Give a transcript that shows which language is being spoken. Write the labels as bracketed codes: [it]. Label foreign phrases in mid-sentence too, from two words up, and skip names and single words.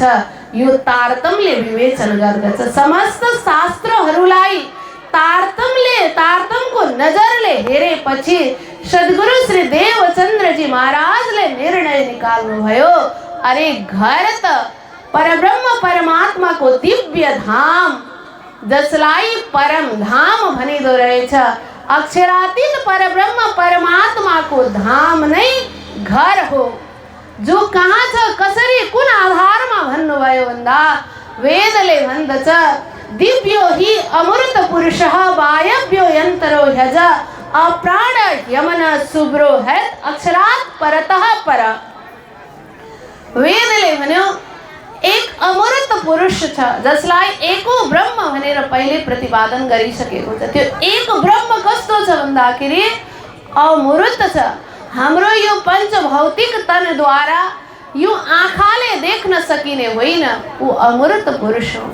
[ne] यो तारतम्यले विवेचन गर्दछ। समस्त शास्त्रहरूलाई तारतम्यको नजरले हेरेपछि सद्गुरु श्री देवचन्द्रजी महाराजले निर्णय निकाल्नु भयो, अरे घर त परब्रह्म परमात्माको दिव्य धाम, जसलाई परम धाम भनिदो रहेछ। अक्षरातीत परब्रह्म परमात्माको धाम नै घर हो। जो कहाँ छ, कसरी, कुन आधारमा भन्नुभयो भन्दा वेदले भन्दछ, [sa] दिव्यो हि अमृत पुरुषः वायव्यो यन्तरो ह्यज अप्राण यमन शुभ्रो हैत अक्षरात् परतः पर। [ne] वेदले भन्यो एक अमृत पुरुष छ, जसलाई एको ब्रह्म भनेर पहिले प्रतिपादन गरिसकेको छ। त्यो एक ब्रह्म कस्तो छ भन्दाखेरि अमृत छ। हाम्रो यो पंचभौतिक तनद्वारा यो आँखाले देख्न सकिने होइन, ऊ अमृत पुरुष हो।